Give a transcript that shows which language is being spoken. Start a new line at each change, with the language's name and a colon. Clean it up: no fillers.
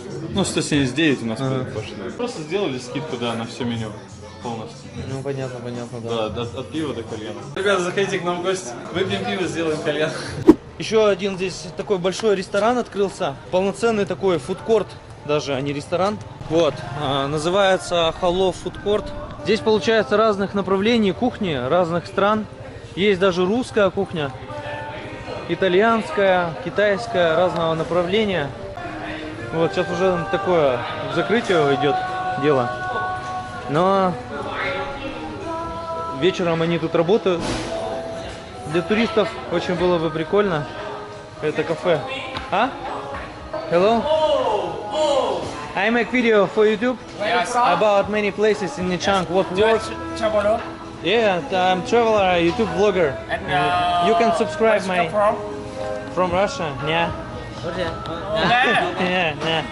Russian: Ну, 179 у нас пошли. Просто сделали скидку, да, на все меню полностью. Ну, понятно, да. Да, от пива до кальяна. Ребята, заходите к нам в гости, выпьем пиво, сделаем кальян. Еще один здесь такой большой ресторан открылся. Полноценный такой фудкорт, даже, а не ресторан. Вот, называется Hello Food Court. Здесь получается разных направлений кухни, разных стран. Есть даже русская кухня, итальянская, китайская, разного направления. Вот, сейчас уже такое к закрытию идет дело. Но вечером они тут работают. Для туристов очень было бы прикольно. Это кафе. А? Hello?
English: I make video for YouTube about many places in Nichang. What work? Traveler Yeah, I'm traveler, YouTube vlogger. and You can subscribe my from from Russia. Yeah. Yeah, yeah.